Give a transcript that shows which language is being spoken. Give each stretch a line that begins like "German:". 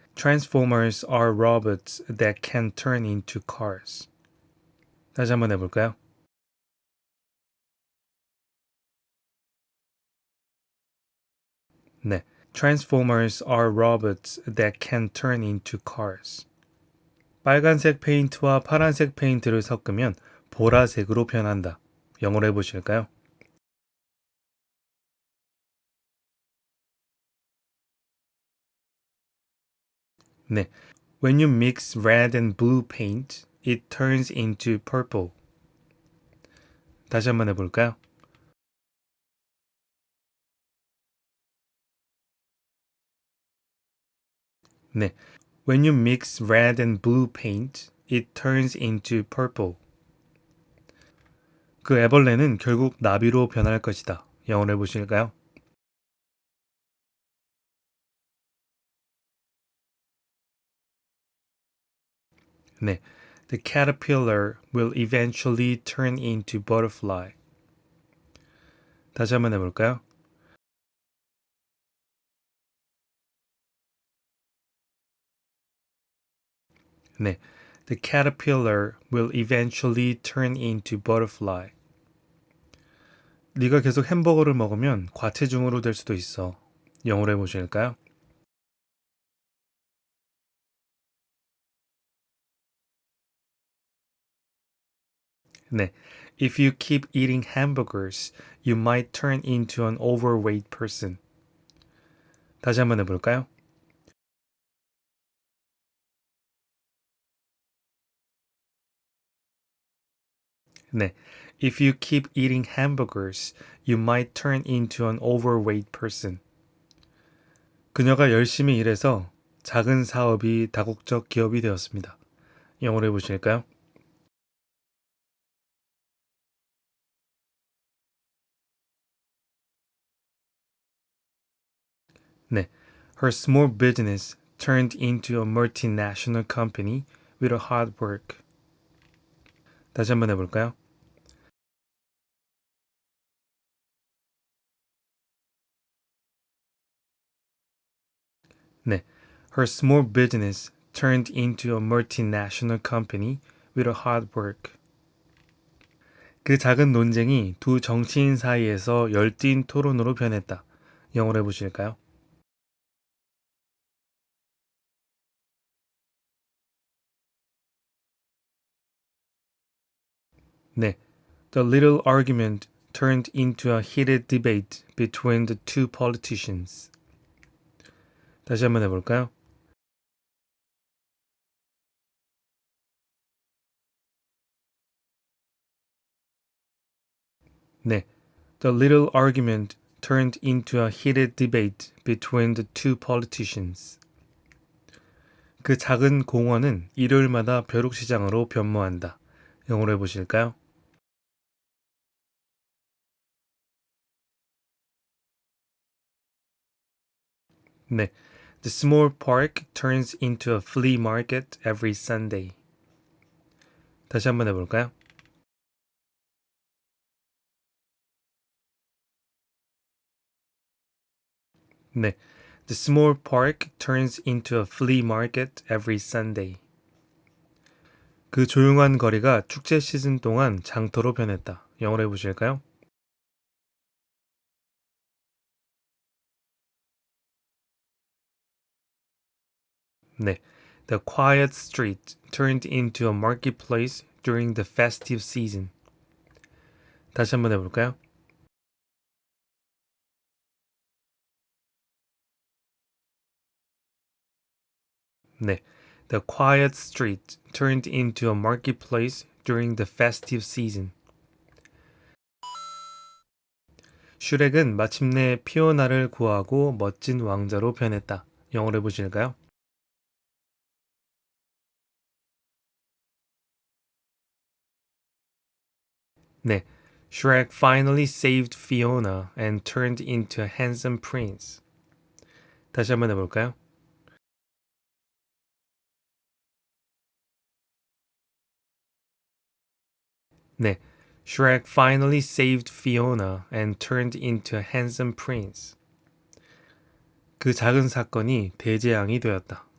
English: Transformers are robots that can turn into cars.
Korean: 다시 한번 해볼까요? 네.
English: Transformers are robots that can turn into cars.
Korean: 빨간색 페인트와 파란색 페인트를 섞으면 보라색으로 변한다. 영어로 해보실까요? 네.
English: When you mix red and blue paint, it turns into purple.
Korean: 다시 한번 해볼까요? 네.
English: When you mix red and blue paint, it turns into purple.
Korean: 그 애벌레는 결국 나비로 변할 것이다. 영어로 해보실까요? 네.
English: The caterpillar will eventually turn into butterfly.
Korean: 다시 한번 해볼까요? 네.
English: The caterpillar will eventually turn into butterfly.
Korean: 네가 계속 햄버거를 먹으면 과체중으로 될 수도 있어. 영어로 해보실까요? 네.
English: If you keep eating hamburgers, you might turn into an overweight person.
Korean: 다시 한번 해볼까요? 네.
English: If you keep eating hamburgers, you might turn into an overweight person.
Korean: 그녀가 열심히 일해서 작은 사업이 다국적 기업이 되었습니다. 영어로 해보실까요? 네.
English: Her small business turned into a multinational company with a hard work.
Korean: 다시 한번 해볼까요? 네.
English: Her small business turned into a multinational company with a hard work.
Korean: 그 작은 논쟁이 두 정치인 사이에서 열띤 토론으로 변했다. 영어로 해보실까요? 네.
English: The little argument turned into a heated debate between the two politicians.
Korean: 다시 한번 해볼까요? 네.
English: The little argument turned into a heated debate between the two politicians.
Korean: 그 작은 공원은 일요일마다 벼룩시장으로 변모한다. 영어로 해보실까요? 네.
English: The small park turns into a flea market every Sunday.
Korean: 다시 한번 해볼까요? 네.
English: The small park turns into a flea market every Sunday.
Korean: 그 조용한 거리가 축제 시즌 동안 장터로 변했다. 영어로 해보실까요? 네.
English: The quiet street turned into a marketplace during the festive season.
Korean: 다시 한번 해볼까요? 네.
English: The quiet street turned into a marketplace during the festive season.
Korean: 슈렉은 마침내 피오나를 구하고 멋진 왕자로 변했다. 영어로 해보실까요? 네.
English: Shrek finally saved Fiona and turned into a handsome prince.
Korean: 다시 한번 해볼까요? 네.
English: Shrek finally saved Fiona and turned into a handsome prince.
Korean: 그 작은 사건이 대재앙이 되었다.